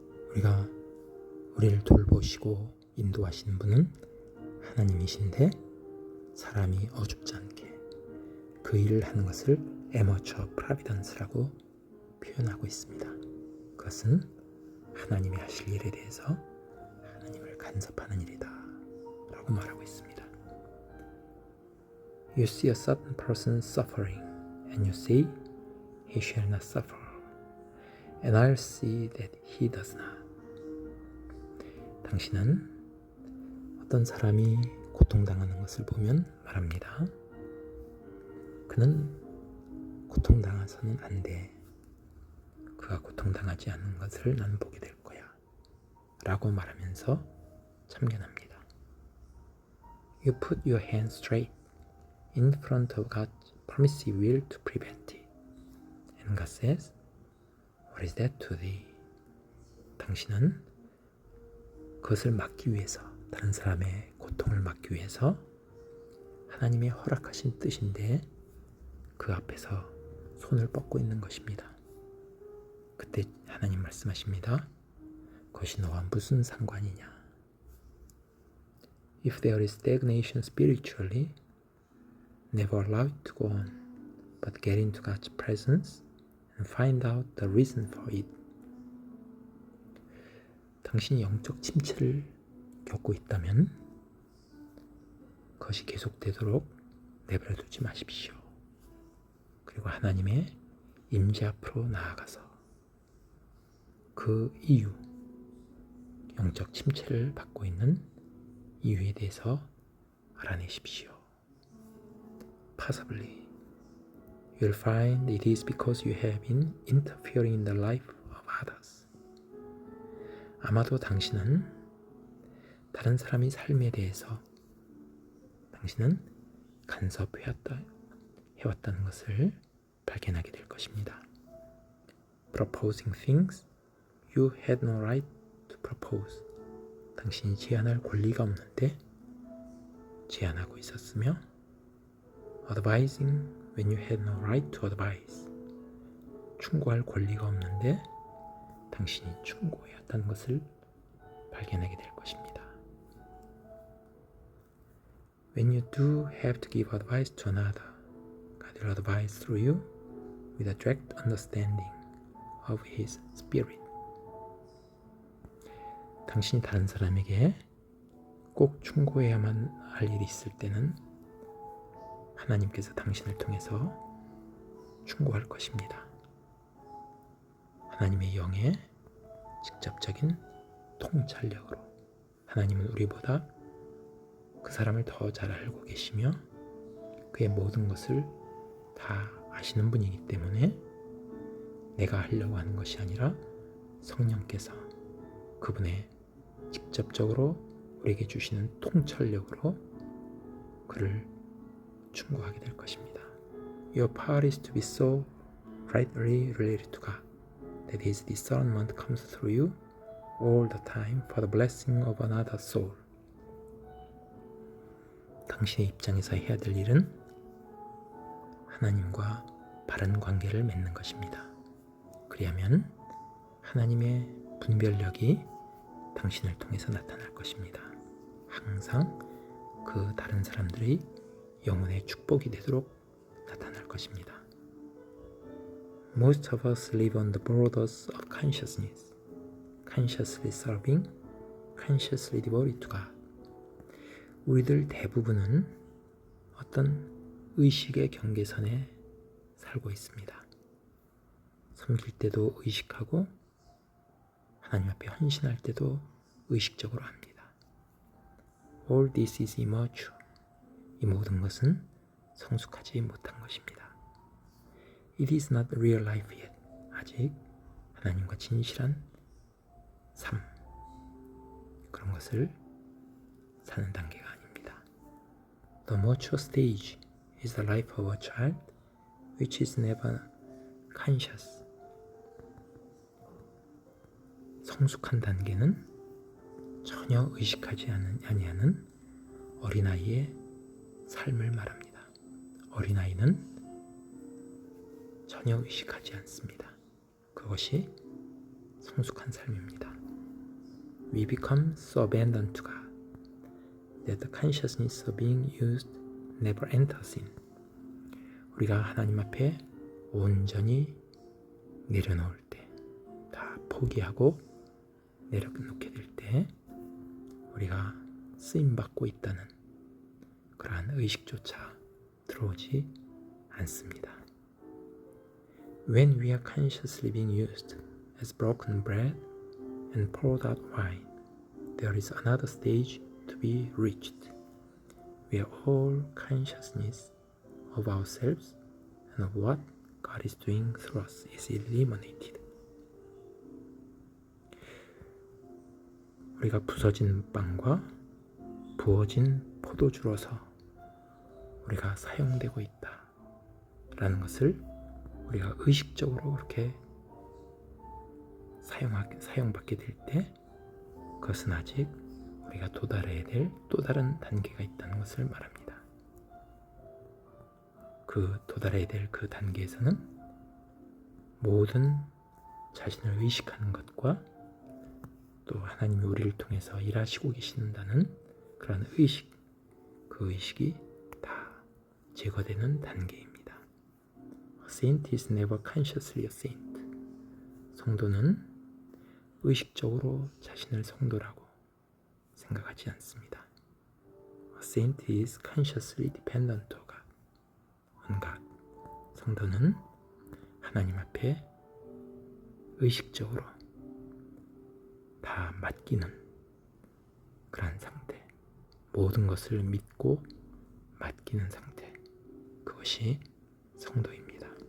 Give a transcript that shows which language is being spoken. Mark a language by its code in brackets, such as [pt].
[ko] 우리가 우리를 돌보시고 인도하시는 분은 하나님이신데 사람이 어줍지 않게 그 일을 하는 것을 에머처 프라비던스라고 표현하고 있습니다. 그것은 하나님이 하실 일에 대해서 하나님을 간섭하는 일이다 라고 말하고 있습니다. [en] You see a certain person suffering and you say he shall not suffer, and I'll see that he does not. [ko] 당신은 어떤 사람이 고통당하는 것을 보면 말합니다. 그는 고통당해서는 안 돼. 그가 고통당하지 않는 것을 난 보게 될 거야 라고 말하면서 참견합니다. [en] You put your hand straight in front of God's permissive will to prevent it. And God says, What is that to thee? [ko] 당신은 그것을 막기 위해서, 다른 사람의 고통을 막기 위해서 하나님의 허락하신 뜻인데 그 앞에서 손을 뻗고 있는 것입니다. 그때 하나님 말씀하십니다. 그것이 너와 무슨 상관이냐? [en] If there is stagnation spiritually, never allow it to go on, but get into God's presence and find out the reason for it. [ko] 당신이 영적 침체를 겪고 있다면 그것이 계속되도록 내버려두지 마십시오. 그리고 하나님의 임재 앞으로 나아가서 그 이유, 영적 침체를 받고 있는 이유에 대해서 알아내십시오. [en] Possibly, you'll find it is because you have been interfering in the life of others. [ko] 아마도 당신은 다른 사람의 삶에 대해서 당신은 간섭해왔다는 것을 발견하게 될 것입니다. [en] Proposing things you had no right to propose. [ko] 당신이 제안할 권리가 없는데 제안하고 있었으며, [en] Advising when you had no right to advise. [ko] 충고할 권리가 없는데 당신이 충고해왔다는 것을 발견하게 될 것입니다. [en] When you do have to give advice to another, God will advise through you with a direct understanding of His Spirit. [ko] 당신이 다른 사람에게 꼭 충고해야만 할 일이 있을 때는 하나님께서 당신을 통해서 충고할 것입니다. 하나님의 영의 직접적인 통찰력으로 하나님은 우리보다 그 사람을 더 잘 알고 계시며 그의 모든 것을 다 아시는 분이기 때문에 내가 하려고 하는 것이 아니라 성령께서 그분의 직접적으로 우리에게 주시는 통찰력으로 그를 충고하게 될 것입니다. [en] Your power is to be so rightly related to God that His discernment comes through you all the time for the blessing of another soul. [ko] 당신의 입장에서 해야 될 일은 하나님과 바른 관계를 맺는 것입니다. 그리하면 하나님의 분별력이 당신을 통해서 나타날 것입니다. 항상 그 다른 사람들의 영혼의 축복이 되도록 나타날 것입니다. [en] Most of us live on the borders of consciousness, consciously serving, consciously devoted to God. [ko] 우리들 대부분은 어떤 의식의 경계선에 살고 있습니다. 섬길 때도 의식하고 하나님 앞에 헌신할 때도 의식적으로 합니다. [en] All this is immature. [ko] 이 모든 것은 성숙하지 못한 것입니다. [en] It is not real life yet. [ko] 아직 하나님과 진실한 삶, 그런 것을 사는 단계가 아닙니다. [en] The mature stage is the life of a child which is never conscious. [ko] 성숙한 단계는 전혀 의식하지 아니하는 어린아이의 삶을 말합니다. 어린아이는 전혀 의식하지 않습니다. 그것이 성숙한 삶입니다. [en] We become so abandoned to God that the consciousness of being used never enters in. [ko] 우리가 하나님 앞에 온전히 내려놓을 때, 다 포기하고 내려놓게 될 때 우리가 쓰임받고 있다는 그러한 의식조차 들어오지 않습니다. [en] When we are consciously being used as broken bread and poured out wine, there is another stage to be reached, where all consciousness of ourselves and of what God is doing through us is eliminated. [ko] 우리가 부서진 빵과 부어진 포도주로서 우리가 사용되고 있다라는 것을 우리가 의식적으로 그렇게 사용받게 될 때 그것은 아직 우리가 도달해야 될 또 다른 단계가 있다는 것을 말합니다. 그 도달해야 될 그 단계에서는 모든 자신을 의식하는 것과 또 하나님이 우리를 통해서 일하시고 계신다는 그런 의식, 그 의식이 다 제거되는 단계입니다. [en] A saint is never consciously a saint. [ko] 성도는 의식적으로 자신을 성도라고 생각하지 않습니다. [en] A saint is consciously dependent on God. [ko] 성도는 하나님 앞에 의식적으로 다 맡기는 그런 상태, 모든 것을 믿고 맡기는 상태, 그것이 성도입니다.